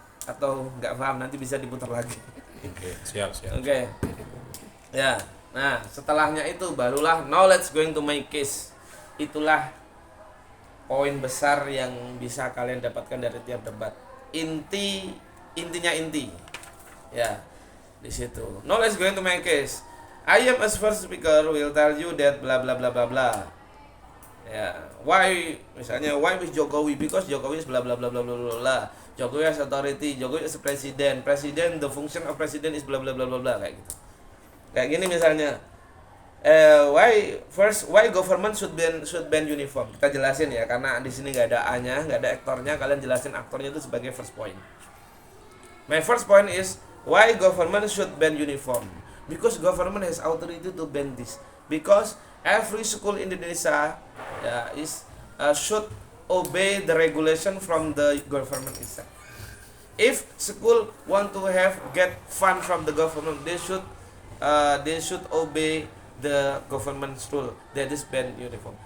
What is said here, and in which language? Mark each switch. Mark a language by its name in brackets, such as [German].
[Indonesian] Atau nggak paham nanti bisa diputar lagi. Oke, siap. Oke. Ya. Nah, setelahnya itu barulah [English] knowledge going to make case. [Indonesian] Itulah poin besar yang bisa kalian dapatkan dari tiap debat. Intinya. Ya. Di situ. [English] Knowledge going to make case. I am as first speaker will tell you that bla bla bla bla bla. Ya, why [Indonesian] misalnya [English] why with Jokowi, because Jokowi is bla bla bla bla bla bla. Jokowi as authority, Jokowi as president, the function of president is bla bla bla bla bla [Indonesian] kayak gitu. Kayak gini misalnya, [English] why government should ban uniform. [Indonesian] Kita jelasin ya karena di sini nggak ada A-nya, nggak ada aktornya, kalian jelasin aktornya itu sebagai first point. [English] My first point is why government should ban uniform. Because government has authority to ban this. Because every school in Indonesia should obey the regulation from the government itself. If school want to get fund from the government, they should obey the government's rule that is ban uniform.